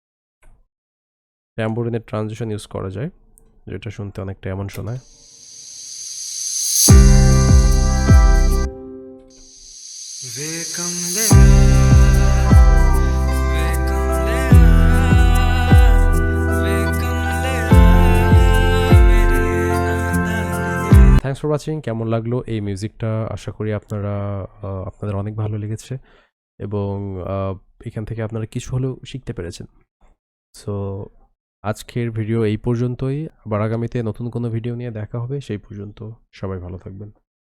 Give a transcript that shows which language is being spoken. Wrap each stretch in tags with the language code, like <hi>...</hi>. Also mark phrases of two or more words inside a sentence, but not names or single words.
<bn>ট্যাম্বোরিনের ট্রানজিশন ইউজ করা যায়, যেটা শুনতে অনেকটা এমন শোনায়।</bn> <pa>ਕਮਲਿਆ ਵੇ ਕਮਲਿਆ ਵੇ ਕਮਲਿਆ ਮੇਰੇ ਨਾਦਾਨ</pa> <en>Thanks for watching.</en> <bn>কেমন লাগলো এই মিউজিকটা? আশা করি আপনাদের অনেক ভালো লেগেছে এবং এখান থেকে আপনারা কিছু হলেও শিখতে পেরেছেন। সো আজকের ভিডিও এই পর্যন্তই। আবার আগামীতে নতুন কোনো ভিডিও নিয়ে দেখা হবে। সেই পর্যন্ত সবাই ভালো থাকবেন।</bn>